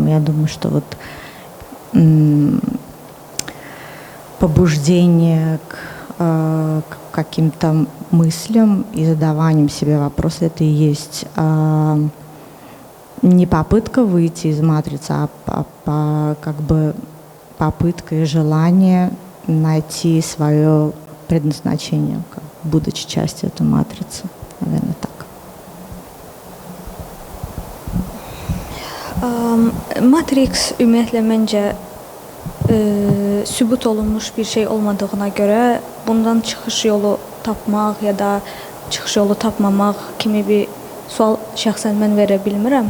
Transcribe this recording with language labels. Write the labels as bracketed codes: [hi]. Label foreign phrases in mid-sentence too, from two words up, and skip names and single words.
[ru] Я думаю, что вот побуждение к каким-то мыслям и задаванием себе вопроса — это и есть не попытка выйти из матрицы, а как бы попытка и желание найти свое предназначение, будучи частью этой матрицы. Наверное, так. [az] Matrix ümumiyyətlə məncə sübut olunmuş bir şey olmadığına görə bundan çıxış yolu tapmaq ya da çıxış yolu tapmamaq kimi bir sual şəxsən mən verə bilmirəm.